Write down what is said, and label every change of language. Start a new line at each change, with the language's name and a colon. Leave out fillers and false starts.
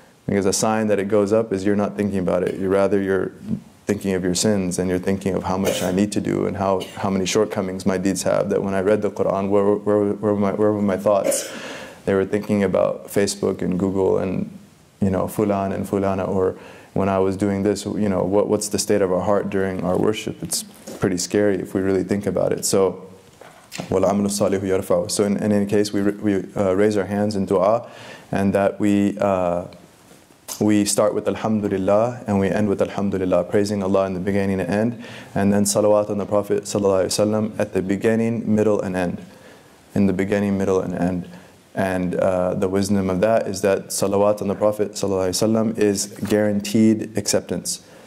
English: Because a sign that it goes up is you're not thinking about it. You're thinking of your sins, and you're thinking of how much I need to do, and how many shortcomings my deeds have, that when I read the Quran, where were my thoughts? They were thinking about Facebook and Google and, fulan and fulana, or when I was doing this, what's the state of our heart during our worship? It's pretty scary if we really think about it.
Arabic: So, وَالْعَمْلُ الصَّالِحُ يَرْفَعُ.
English: So in any case, we raise our hands in dua, and that we start with Alhamdulillah and we end with Alhamdulillah, praising Allah in the beginning and end, and then salawat on the Prophet ﷺ at the beginning, middle, and end. In the beginning, middle, and end. And the wisdom of that is that salawat on the Prophet ﷺ is guaranteed acceptance.